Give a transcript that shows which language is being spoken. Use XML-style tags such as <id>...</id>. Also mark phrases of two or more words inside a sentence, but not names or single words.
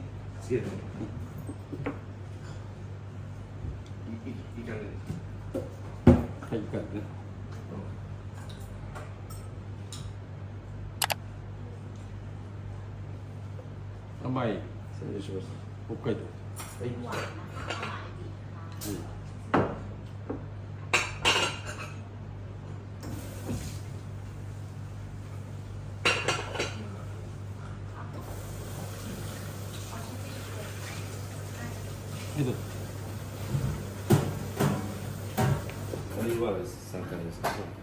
<ja>つけて。いかがですか。はい、いい感じね。甘い。失礼します。北海道。はい。</ja> <th>หวานนะคะอาจิค่ะ</th> <ja>はい。はい、どうぞ。オリーブオイル3回ですか。</ja>